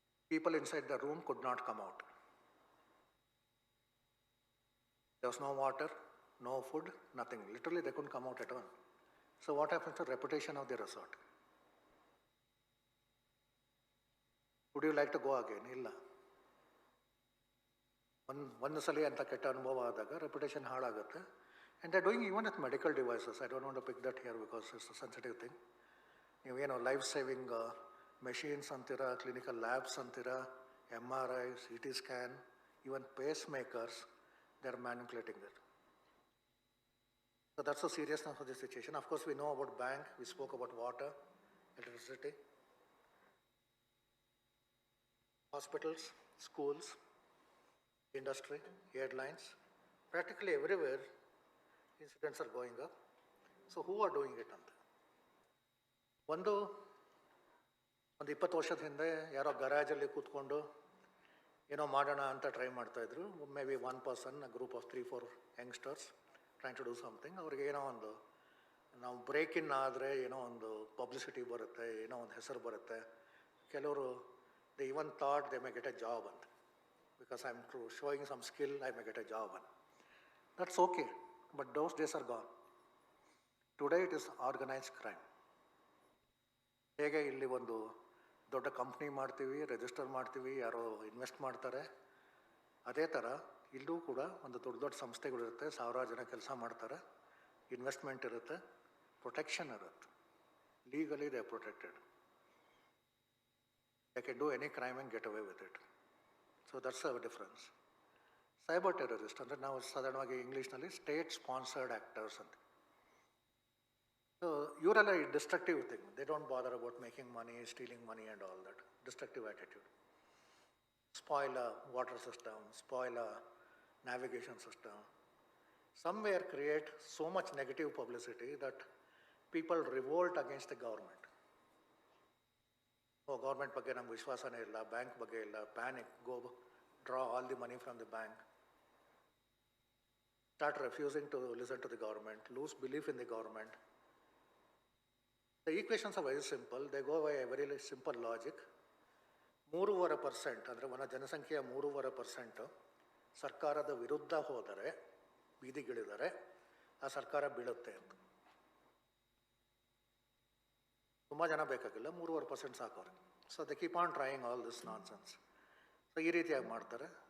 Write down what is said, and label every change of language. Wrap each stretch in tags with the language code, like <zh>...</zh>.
<en>People inside the room could not come out. There was no water, no food, nothing. Literally, they couldn't come out at all. So what happens to the reputation of the resort? Would you like to go again?</en> <kn>Illa. ಒಂದು ಸಲ ಅಂತ ಕೆಟ್ಟ ಅನುಭವ ಆದಾಗ reputation ಹಾಳಾಗುತ್ತೆ.</kn> <en>And they're doing even with medical devices. I don't want to pick that here because it's a sensitive thing. ನೀವೇನೋ life saving machines ಅಂತೀರಾ, clinical labs ಅಂತೀರಾ, MRI, CT scan, even pacemakers, they're manipulating it. So that's the seriousness of the situation. Of course, we know about bank, we spoke about water, electricity, hospitals, schools, industry, airlines, practically everywhere incidents are going up. So who are doing it?</en> <kn>ಒಂದು 20 ವರ್ಷದ ಹಿಂದೆ ಯಾರೋ ಗರಾಜಲ್ಲಿ ಕೂತ್ಕೊಂಡು ಏನೋ ಮಾಡೋಣ ಅಂತ try ಮಾಡ್ತಾಯಿದ್ರು.</kn> <en>Maybe one person, group of 3-4 youngsters trying to do something.</en> <kn>ಅವ್ರಿಗೆ ಏನೋ ಒಂದು ನಾವು ಬ್ರೇಕ್ ಇನ್ ಆದರೆ ಏನೋ ಒಂದು ಪಬ್ಲಿಸಿಟಿ ಬರುತ್ತೆ, ಏನೋ ಒಂದು ಹೆಸರು ಬರುತ್ತೆ.</kn> <en>ಕೆಲವರು they even thought they may get a job ಅಂತ. Because I'm showing some skill, I may get a job. That's okay, but those days are gone. Today it is organized crime.</en> <kn>ಹೇಗೆ ಇಲ್ಲಿ ಒಂದು ದೊಡ್ಡ ಕಂಪ್ನಿ ಮಾಡ್ತೀವಿ, register ಮಾಡ್ತೀವಿ, ಯಾರೋ invest ಮಾಡ್ತಾರೆ, ಅದೇ ಥರ ಇಲ್ಲೂ ಕೂಡ ಒಂದು ದೊಡ್ಡ ದೊಡ್ಡ ಸಂಸ್ಥೆಗಳಿರುತ್ತೆ, ಸಾವಿರಾರು ಜನ ಕೆಲಸ ಮಾಡ್ತಾರೆ, ಇನ್ವೆಸ್ಟ್ಮೆಂಟ್ ಇರುತ್ತೆ, ಪ್ರೊಟೆಕ್ಷನ್ ಇರುತ್ತೆ.</kn> <en>Legally they are protected. They can do any crime and get away with it. So that's the difference.</en> <kn>Cyber terrorist, ಅಂದರೆ ನಾವು ಸಾಧಾರಣವಾಗಿ ಇಂಗ್ಲೀಷ್ನಲ್ಲಿ ಸ್ಟೇಟ್ ಸ್ಪಾನ್ಸರ್ಡ್ ಆ್ಯಕ್ಟರ್ಸ್ ಅಂತ.</kn> <en>so</en> <kn>ಇವರೆಲ್ಲ ಈ</kn> <en>Destructive thing, they don't bother about making money, stealing money and all that. Destructive attitude. Spoil a water system, spoil a navigation system. somewhere create so much negative publicity that people revolt against the government. Oh, government</en> <kn>ಬಗ್ಗೆ ನಮ್ಗೆ ವಿಶ್ವಾಸನೇ ಇಲ್ಲ, bank ಬಗ್ಗೆ ಇಲ್ಲ,</kn> <en>Panic, go draw all the money from the bank, start refusing to listen to the government, lose belief in the government. The equations are very simple. They go by a very simple logic.</en> <kn>3.5% ಅಂದರೆ ಒಂದು ಜನಸಂಖ್ಯೆಯ 3.5% ಸರ್ಕಾರದ ವಿರುದ್ಧ ಹೋದರೆ, ಬೀದಿಗಿಳಿದರೆ ಆ ಸರ್ಕಾರ ಬೀಳುತ್ತೆ ಅಂತ. ತುಂಬ ಜನ ಬೇಕಾಗಿಲ್ಲ, 3.5% ಸಾಕು ಅವ್ರಿಗೆ.</kn> <en>So they keep on trying all this nonsense.</en> <kn>So ಈ ರೀತಿಯಾಗಿ ಮಾಡ್ತಾರೆ.</kn>